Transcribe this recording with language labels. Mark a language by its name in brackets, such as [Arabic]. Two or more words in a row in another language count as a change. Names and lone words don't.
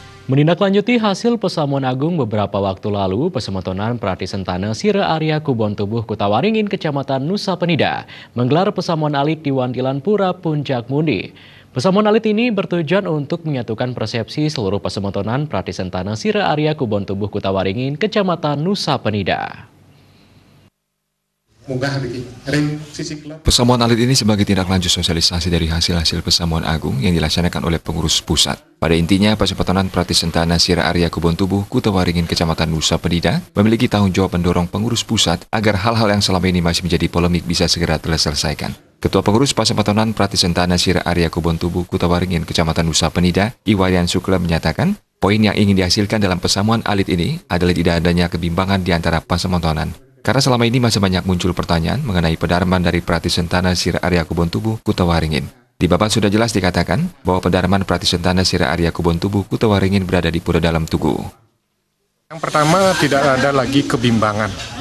[Indonesian] Menindaklanjuti hasil pesamuan agung beberapa waktu lalu, Pesemetonan Prati Sentana Sire Arya Kubon Tubuh Kutawaringin, Kecamatan Nusa Penida, menggelar pesamuan alit di Wantilan Pura Puncak Mundi. Pesamuan alit ini bertujuan untuk menyatukan persepsi seluruh Pesemetonan Prati Sentana Sire Arya Kubon Tubuh Kutawaringin, Kecamatan Nusa Penida. Pesamuan alit ini sebagai tindak lanjut sosialisasi dari hasil-hasil pesamuan agung yang dilaksanakan oleh pengurus pusat. Pada intinya, Pesemetonan Prati Sentana Sire Arya Kubon Tubuh Kutawaringin, Kecamatan Nusa Penida, memiliki tanggung jawab mendorong pengurus pusat agar hal-hal yang selama ini masih menjadi polemik bisa segera terselesaikan. Ketua Pengurus Pesemetonan Prati Sentana Sire Arya Kubon Tubuh Kutawaringin, Kecamatan Nusa Penida, Iwayan Sukla menyatakan, poin yang ingin dihasilkan dalam pesamuan alit ini adalah tidak adanya kebimbangan di antara Pesemetonan. Karena selama ini masih banyak muncul pertanyaan mengenai pedarman dari Prati Sentana Sire Arya Kubon Tubuh Kutawaringin. Di babat sudah jelas dikatakan bahwa pedarman Prati Sentana Sire Arya Kubon Tubuh Kutawaringin berada di Pura Dalam Tugu. Yang pertama, tidak ada lagi kebimbangan.